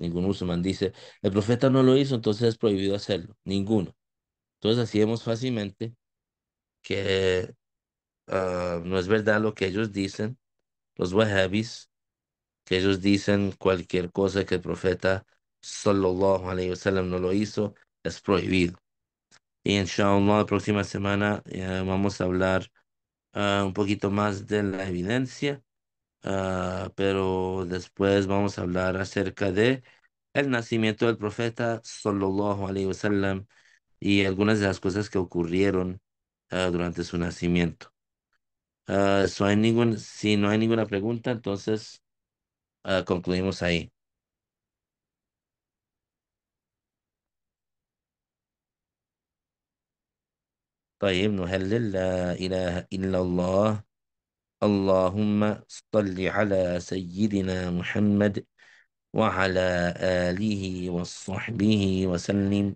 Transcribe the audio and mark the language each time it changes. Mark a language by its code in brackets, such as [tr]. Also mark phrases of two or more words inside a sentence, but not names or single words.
[es] Ningún musulmán dice, el profeta no lo hizo, entonces es prohibido hacerlo. Ninguno. Entonces así vemos fácilmente que no es verdad lo que ellos dicen, los wahhabis, que ellos dicen cualquier cosa que el profeta [ar] صلى الله عليه وسلم [es] no lo hizo, es prohibido. Y inshallah, la próxima semana vamos a hablar un poquito más de la evidencia, pero después vamos a hablar acerca de el nacimiento del profeta [ar] صلى الله عليه وسلم [es] y algunas de las cosas que ocurrieron durante su nacimiento. Si no hay ninguna pregunta, entonces concluimos ahí. [ar] طيب نهلل لا إله إلا الله اللهم صل على سيدنا محمد وعلى آله وصحبه وسلم.